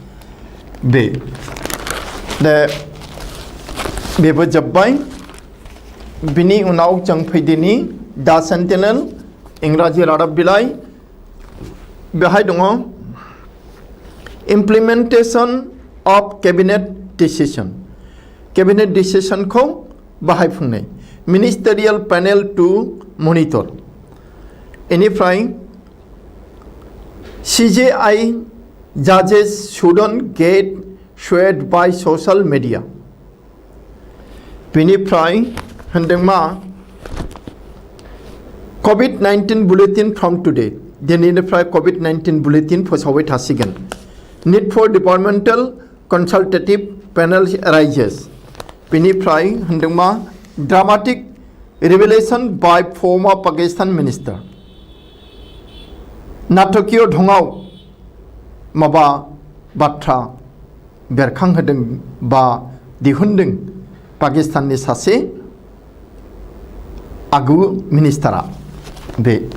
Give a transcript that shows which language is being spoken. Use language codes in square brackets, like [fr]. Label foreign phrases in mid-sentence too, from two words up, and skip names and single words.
[brx] बेबो जोब्बाय बिनि उनाव जों फैदिनि दा सेन्टिनेल इंराजि रादाब बिलाइ बेहाय दङ [en] implementation of cabinet [brx] डिसिशनखौ बाहायफुंनाय [en] ministerial panel to monitor इनिफ्राय CJI judges shouldn't get swayed by social media [brx] बेनिफ्राय होनदों मा [en] COVID-19 bulletin from today [brx] दिनैनिफ्राय COVID-19 बुलेटिन फोसावबाय थासिगोन [en] need for departmental consultative panel arises. [brx] बेनिफ्राय होनदों मा [en] dramatic revelation by former Pakistan minister. [brx] नाटकीय ढंगाव माबा बाथ्रा बेरखांहोदों बा दिहुनदों पाकिस्ताननि सासे आगु मिनिस्टारा बे